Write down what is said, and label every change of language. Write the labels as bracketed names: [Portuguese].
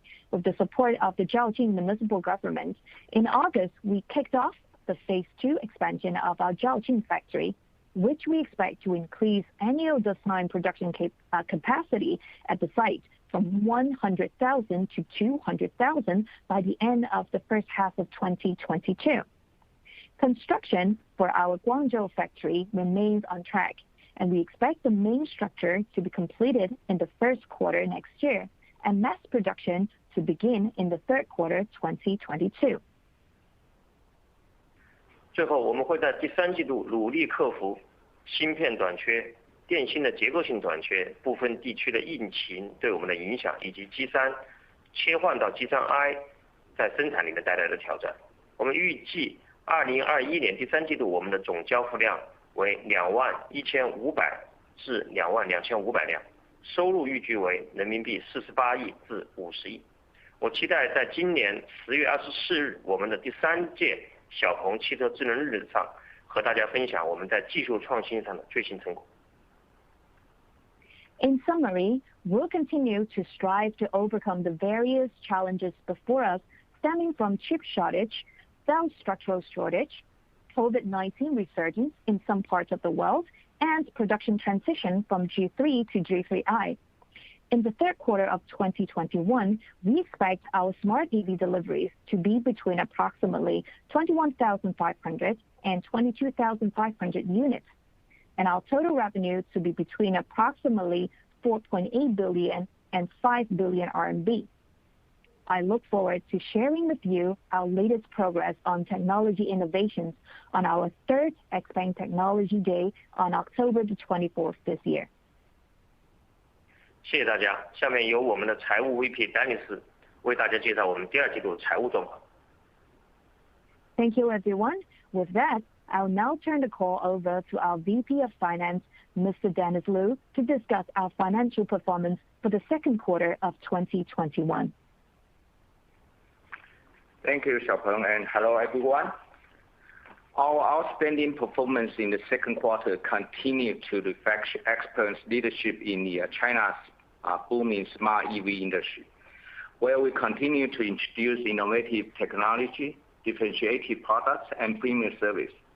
[English] With the support of the Zhaojing municipal government, in August, we kicked off the Phase 2 expansion of our Zhaojing factory, which we expect to increase annual design production capacity at the site from 100,000 to 200,000 by the end of the first half of 2022. Construction for our Guangzhou factory remains on track, and we expect the main structure to be completed in the first quarter next year, and mass production to begin in the third quarter 2022. [Chinese] 最后，我们会在第三季度努力克服芯片短缺、电芯的结构性短缺、部分地区的疫情对我们的影响，以及 G3 切换到 G3i 在生产力的带来的挑战。我们预计2021年第三季度我们的总交付量为21500至22500辆，收入预计为人民币48亿至50亿。我期待在今年10月24日我们的第3届小鹏汽车智能日上，和大家分享我们在技术创新上的最新成果。 [English] In summary, we'll continue to strive to overcome the various challenges before us stemming from chip shortage, cell structural shortage, COVID-19 resurgence in some parts of the world, and production transition from G3 to G3i. In the third quarter of 2021, we expect our smart EV deliveries to be between approximately 21,500 and 22,500 units, and our total revenue to be between approximately 4.8 billion and 5 billion RMB. I look forward to sharing with you our latest progress on technology innovations on our third XPeng Technology Day on October the 24th this year. [Chinese] 谢谢大家，下面由我们的财务 VP 丹尼斯为大家介绍我们第二季度财务状况。 [English] Thank you, everyone. With that, I'll now turn the call over to our VP of Finance, Mr. Dennis Lu, to discuss our financial performance for the second quarter of 2021. Thank you, Xiaopeng, and hello, everyone. Our outstanding performance in the second quarter continued to reflect XPeng's leadership in China's booming smart EV industry, where we continue to introduce innovative technology, differentiated products, and premium service.